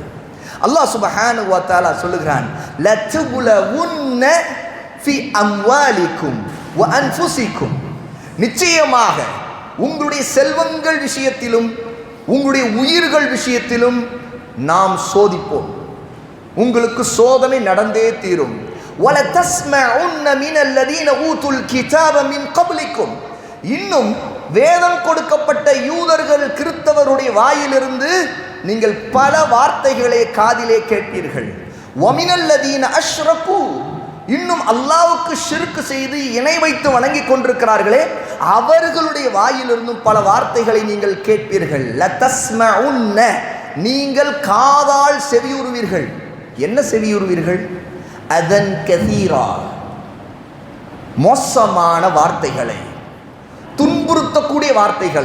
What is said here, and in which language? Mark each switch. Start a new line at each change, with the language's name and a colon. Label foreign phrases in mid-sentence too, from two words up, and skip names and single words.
Tamil: அல்லாஹ்
Arabic: سبحانه وتعالى
Tamil: சொல்லுகிறான்,
Arabic: لتبلون في أموالكم وأنفسكم,
Tamil: நிச்சயமாக உங்களுடைய செல்வங்கள் விஷயத்திலும் உங்களுடைய உயிர்கள் விஷயத்திலும் நாம் சோதிப்போம், உங்களுக்கு சோதனை நடந்தே தீரும்.
Arabic: وَلَتَسْمَعُنَّ مِنَ الَّذِينَ أُوتُوا الْكِتَابَ مِنْ قَبْلِكُمْ.
Tamil: இன்னும் வேதம் கொடுக்கப்பட்ட யூதர்கள் கிறிஸ்தவருடைய வாயிலிருந்து நீங்கள் பல வார்த்தைகளை காதிலே கேட்பீர்கள்.
Arabic: وَمِنَ الَّذِينَ أَشْرَكُوا,
Tamil: இன்னும் அல்லாஹ்வுக்கு ஷிர்க் செய்து இணை வைத்து வணங்கி கொண்டிருக்கிறார்களே அவர்களுடைய வாயிலிருந்தும் பல வார்த்தைகளை நீங்கள் கேட்பீர்கள். லதஸ்மஉன்ன, நீங்கள் காதால் செவியுறுவீர்கள். என்ன செவியுறுவீர்கள்?
Arabic: أذى كثيرا,
Tamil: மோசமான வார்த்தைகளை, துன்புறுத்தக்கூடிய வார்த்தைகளை.